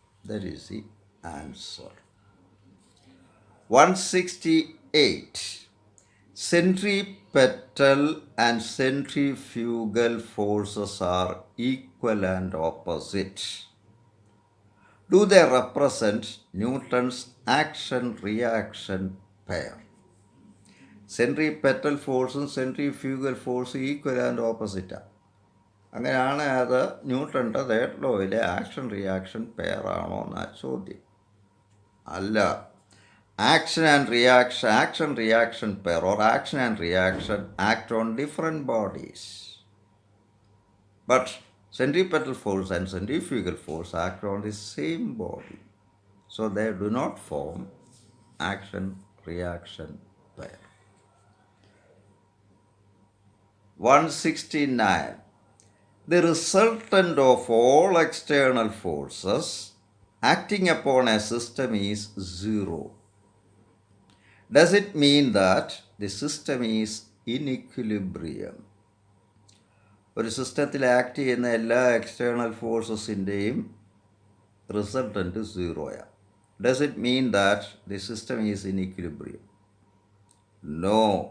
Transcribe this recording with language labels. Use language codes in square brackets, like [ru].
[en] That is the answer. 168. Centripetal and centrifugal forces are equal and opposite. Do they represent Newton's action-reaction pair? [ml] Centripetal ഫോഴ്സും centrifugal ഫോഴ്സും equal and ഓപ്പോസിറ്റാണ്. അങ്ങനെയാണ് അത് ന്യൂട്ടൻ്റെ third ലോയിലെ action reaction പെയറാണോ എന്നാ ചോദ്യം. അല്ല. [en] Action reaction pair or action and reaction act on different bodies. But centripetal force and centrifugal force act on the same body. So they do not form action reaction pair. 169. The resultant of all external forces acting upon a system is zero. Does it mean that the system is in equilibrium? [ml] ഒരു സിസ്റ്റത്തിൽ act ചെയ്യുന്ന എല്ലാ external ഫോഴ്സസിൻ്റെയും resultant സീറോയാണ്. [en] Does it mean that the system is in equilibrium? No.